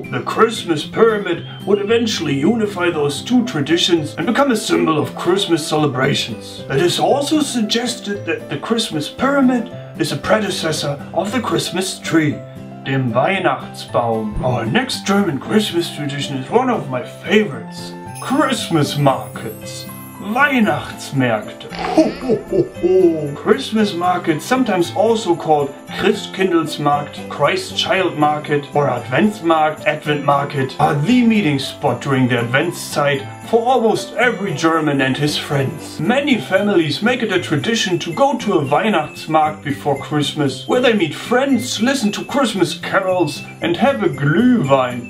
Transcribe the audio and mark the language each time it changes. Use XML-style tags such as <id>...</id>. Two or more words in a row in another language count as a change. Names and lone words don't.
<en>The Christmas pyramid would eventually unify those two traditions and become a symbol of Christmas celebrations. It is also suggested that the Christmas pyramid is a predecessor of the Christmas tree,</en> <de>dem Weihnachtsbaum.</de> <en>Our next German Christmas tradition is one of my favorites. Christmas markets. Weihnachtsmärkte. Ho, ho, ho, ho. Christmas markets, sometimes also called Christkindlesmarkt, Christ Child Market or Adventsmarkt, Advent Market, are the meeting spot during the Adventszeit for almost every German and his friends. Many families make it a tradition to go to a Weihnachtsmarkt before Christmas, where they meet friends, listen to Christmas carols and have a Glühwein.</en>